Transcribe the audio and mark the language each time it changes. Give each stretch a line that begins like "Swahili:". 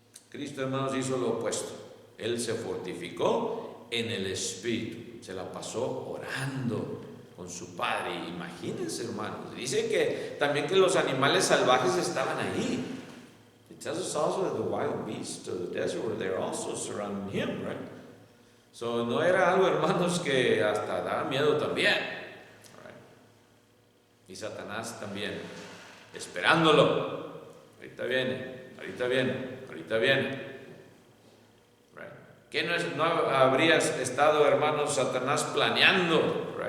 Spanish: Cristo, hermanos, hizo lo opuesto. Él se fortificó en el espíritu, se la pasó orando con su Padre. Imagínense, hermanos, dice que también que los animales salvajes estaban ahí.
English: It tells us also that the wild beasts of the desert were there also surrounding him, right?
Spanish: So no era algo, hermanos, que hasta daba miedo también. Y Satanás también, esperándolo. Ahorita viene, ahorita viene. ¿Qué no habrías estado, hermanos, Satanás planeando?